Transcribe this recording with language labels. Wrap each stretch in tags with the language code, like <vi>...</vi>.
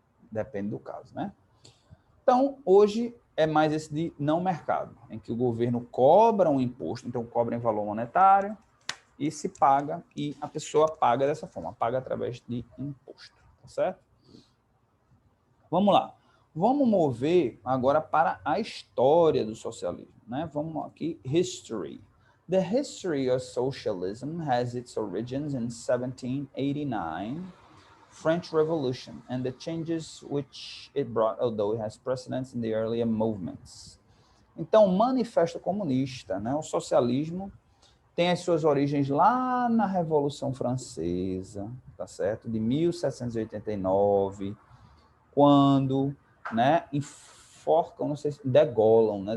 <pt>Depende do caso, né? Então, hoje é mais esse de não mercado, em que o governo cobra um imposto, então cobra em valor monetário e se paga, e a pessoa paga dessa forma, paga através de imposto, tá certo? Vamos lá. Vamos mover agora para a história do socialismo, né? Vamos aqui, history.</pt> <en>The history of socialism has its origins in 1789, French Revolution, and the changes which it brought, although it has precedence in the earlier movements.</en> <pt>Então, o Manifesto Comunista, né? O socialismo tem as suas origens lá na Revolução Francesa, tá certo? De 1789, quando, né, enforcam, não sei se degolam, né?</pt>